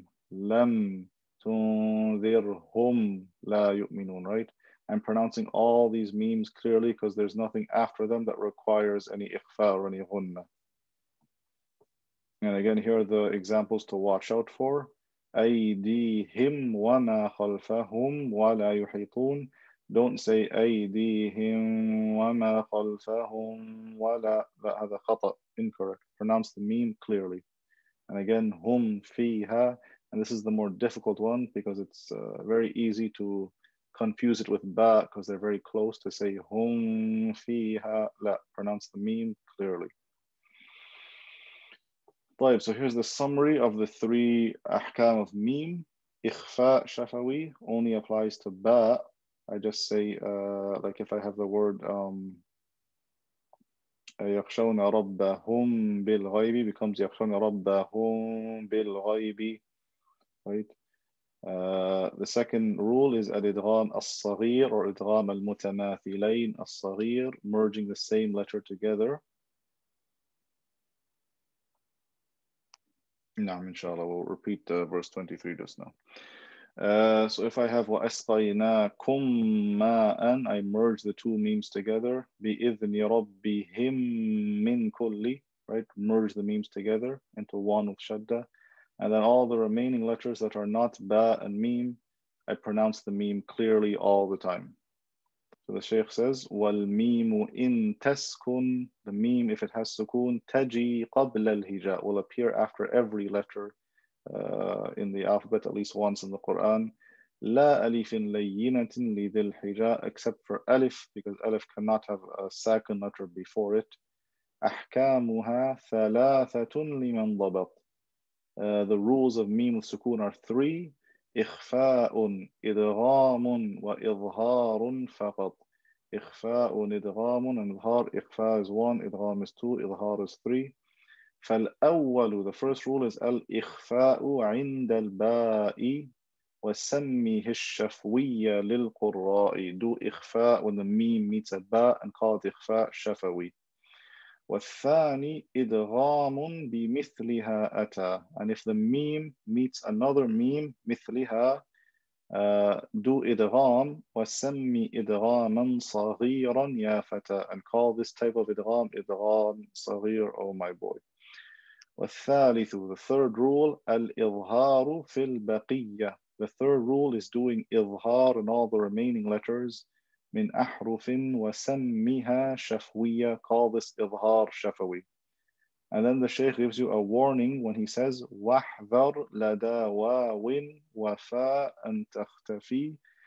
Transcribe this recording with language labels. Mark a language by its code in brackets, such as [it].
[ar] Lam tunzirhum la yu'minun, right? [en] I'm pronouncing all these memes clearly because there's nothing after them that requires any ikhfa or any ghunna. And again, here are the examples to watch out for. [ar] أيديهم وما خلفهم ولا يحيطون. [en] Don't say [ar] أيديهم وما خلفهم ولا. هذا خطأ, [en] incorrect. Pronounce the meme clearly. And again, [ar] هم فيها. [en] And this is the more difficult one because it's very easy to confuse it with ba because they're very close. To say [ar] هم فيها, لا, [en] pronounce the meme clearly. So here's the summary of the three ahkam of meme. Ikhfa shafawi only applies to ba. I just say, like if I have the word [ar] يخشون ربهم بالغيب [en] becomes يخشون ربهم بالغيب, right? The second rule is al-idgham as-saghir or idgham al-mutamathilayn as-saghir, merging the same letter together. Naam, inshallah, we'll repeat verse 23 just now. So if I have [ar] وَأَسْقَيْنَاكُمْ مَاءً, [en] I merge the two memes together. [ar] بِإِذْنِ رَبِّهِمْ مِنْ كُلِّ, right? [en] Merge the memes together into one with shadda. And then all the remaining letters that are not ba and meme, I pronounce the meme clearly all the time. So the Shaykh says, [ar] وَالْمِيمُ إِن تَسْكُنْ, [en] the meme, if it has sukun, [ar] تَجِي قَبْلَ الْهِجَاء, [en] will appear after every letter in the alphabet, at least once in the Quran. [ar] لَا أَلِفٍ لَيِّنَةٍ لِذِي الْحِجَاء, [en] except for alif, because alif cannot have a second letter before it. [ar] أَحْكَامُهَا ثَلَاثَةٌ لِمَنْ ضَبَطْ. [en] The rules of meme with sukun are three. [ar] إخفاء إدغام وإظهار فقط. إخفاء إدغام and إظهار. [en] إخفاء is 1, إدغام is 2, إظهار is 3. [ar] فالأول, [en] the first rule is [ar] الإخفاء عند الباء وسميه الشفوي للقراء. [en] Do إخفاء when the meme meets a ba and call it إخفاء شفوي. [ar] والثاني إدغام بمثلها أتى. [en] And if the meme meets another meme مثلها, do [ar] إدغام وسمي إدغاما صغيرا يا فتى, [en] and call this type of إدغام إدغام صغير, oh my boy. [ar] والثالث, [en] the third rule, [ar] الإظهار في البقية. [en] The third rule is doing إظهار in all the remaining letters. [ar] من أحرف وسمها شفوية. [en] Call this إظهار شفوي. And then the Shaykh gives you a warning when he says [ar] واحذر لدى واو وفاء أن تختفي.